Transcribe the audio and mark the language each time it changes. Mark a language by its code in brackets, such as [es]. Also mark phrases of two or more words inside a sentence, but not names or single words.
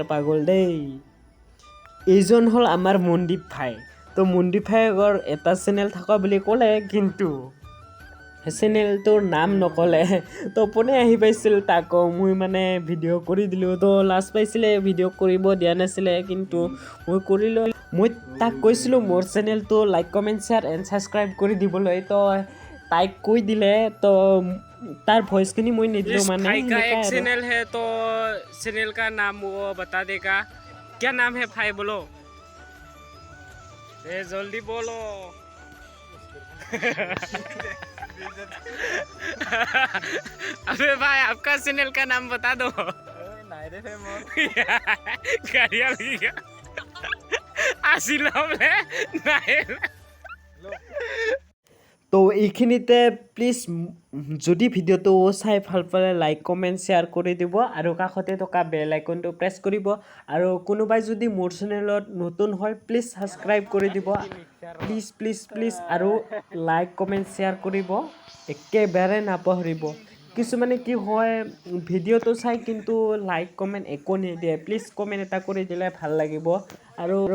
[as] পাগল দেই এইজন হ'ল আমাৰ মনদীপ ভাই তো মনদীপ ভাইৰ এটা চেনেল থকা বুলি ক'লে কিন্তু চেনেলটোৰ নাম নক'লে তো পোনে আহি পাইছিল তাক মই মানে ভিডিঅ' কৰি দিলোঁ তো লাজ পাইছিলে ভিডিঅ' কৰিব দিয়া নাছিলে কিন্তু মই কৰিলোঁ মই তাক কৈছিলোঁ মোৰ চেনেলটো [en] like comment share and subscribe [as] কৰি দিবলৈ তো তাইক কৈ দিলে তো तार वॉइस की नहीं मुझे निदलो माने [hi] भाई का एक चैनल है तो चैनल का नाम वो बता देगा क्या नाम है भाई बोलो जल्दी बोलो अबे भाई आपका चैनल का नाम बता दो [as] তো এইখিনিতে প্লিজ যদি ভিডিঅ'টো চাই ভাল পালে [en] like comment share [as] কৰি দিব আৰু কাষতে থকা বেল আইকনটো প্ৰেছ কৰিব আৰু কোনোবাই যদি মোৰ চেনেলত নতুন হয় [en] please subscribe [as] কৰি দিব প্লিজ আৰু [en] like comment share [as] কৰিব একেবাৰে নাপাহৰিব কিছুমানে কি হয় ভিডিঅ'টো চাই কিন্তু [en] like comment [as] একো নিদিয়ে প্লিজ কমেণ্ট এটা কৰি দিলে ভাল লাগিব আৰু